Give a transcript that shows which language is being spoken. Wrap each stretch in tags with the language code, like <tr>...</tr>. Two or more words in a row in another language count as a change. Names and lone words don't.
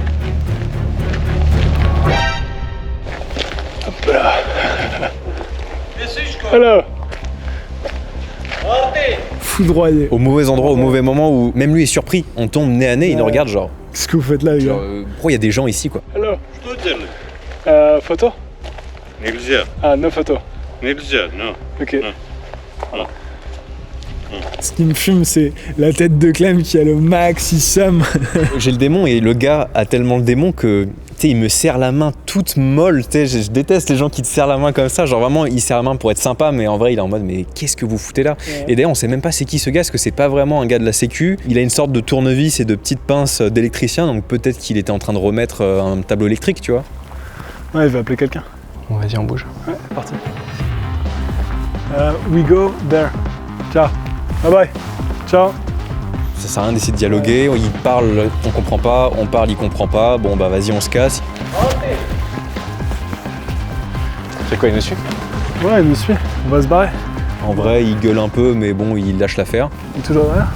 <fr>Hop là. Alors. Foudroyé. Au mauvais endroit, au mauvais moment où même lui est surpris. On tombe nez à nez, il nous regarde genre... Qu'est-ce que vous faites là, les gars? Pourquoi il y a des gens ici, quoi? Alors.</fr> <ru>Что делать?</ru> <fr>Photo?</fr> <ru>Нельзя.</ru> <en>Ah, no photo.</en> <ru>Nельзя, non.</ru> <fr>Ok. Ce qui me fume, c'est la tête de Clem qui a le maximum. J'ai le démon et le gars a tellement le démon que... Tu sais, il me serre la main toute molle, tu sais, je déteste les gens qui te serrent la main comme ça, genre vraiment il serre la main pour être sympa, mais en vrai il est en mode mais qu'est-ce que vous foutez là? Ouais. Et d'ailleurs on sait même pas c'est qui ce gars, parce que c'est pas vraiment un gars de la sécu, il a une sorte de tournevis et de petites pinces d'électricien, donc peut-être qu'il était en train de remettre un tableau électrique, tu vois. Ouais, il va appeler quelqu'un. Bon, vas-y, on bouge. Ouais, c'est parti.</fr> <en>We go there. Ciao. Bye bye.</en> <fr>Ciao. Ça sert à rien d'essayer de dialoguer, il parle, on comprend pas, on parle, il comprend pas, bon bah vas-y on se casse. C'est quoi, il nous suit? Ouais, il nous suit. On va se barrer. En vrai, il gueule un peu, mais bon, il lâche l'affaire. Il est toujours derrière.</fr>